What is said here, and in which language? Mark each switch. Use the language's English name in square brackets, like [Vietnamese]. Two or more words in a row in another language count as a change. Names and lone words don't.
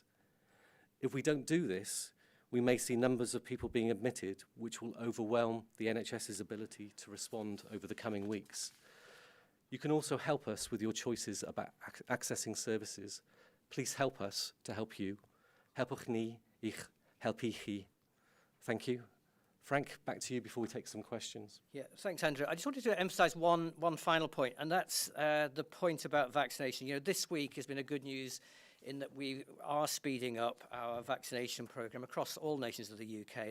[English] If we don't do this, we may see numbers of people being admitted, which will overwhelm the NHS's ability to respond over the coming weeks. You can also help us with your choices about accessing services. Please help us to help you. [Welsh] Helpwch ni i'ch helpu chi. [English] Thank you. Frank, back to you before we take some questions. Yeah, thanks, Andrew. I just wanted to emphasise one final point, and that's the point about vaccination. You know, this week has been a good news in that we are speeding up our vaccination programme across all nations of the UK.